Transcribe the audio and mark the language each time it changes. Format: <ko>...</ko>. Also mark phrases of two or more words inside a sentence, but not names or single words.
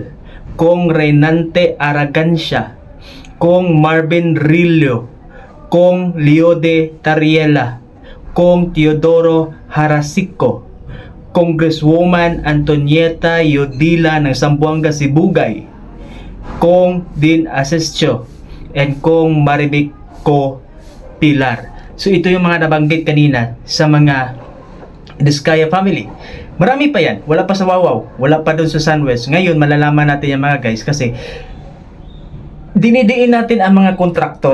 <tl>Kong Reynante Aragancia, Kong Marvin Rillo, Kong Leode Tariela, Kong Teodoro Harasico, Congresswoman Antonieta Yodila ng Zamboanga Sibugay, Kong Din Asensio, and Kong Marivico Pilar. So ito yung mga nabanggit kanina sa mga Diskaya family. Marami pa yan. Wala pa sa Wawaw. Wala pa doon sa Sunwest. Ngayon, malalaman natin yan, mga guys, kasi dinidiin natin ang mga kontraktor.</tl>